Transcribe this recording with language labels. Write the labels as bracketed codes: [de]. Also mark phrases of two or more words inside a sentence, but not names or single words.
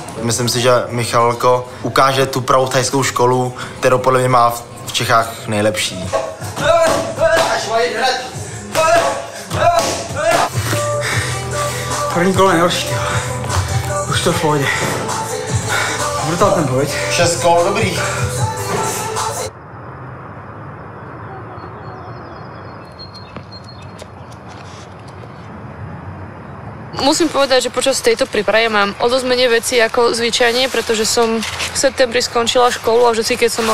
[cs] Myslím si, že Michalko ukáže tu pravou thajskou školu, kterou podle mě má v Čechách nejlepší. První kolo nejhorší, už to v pohodě. Brutál ten boj. 6 kol, dobrý. [sk] Musím povedať, že počas tejto prípravy mám o dosť menej veci ako zvyčajne, pretože som v septembri skončila školu a vždy, keď som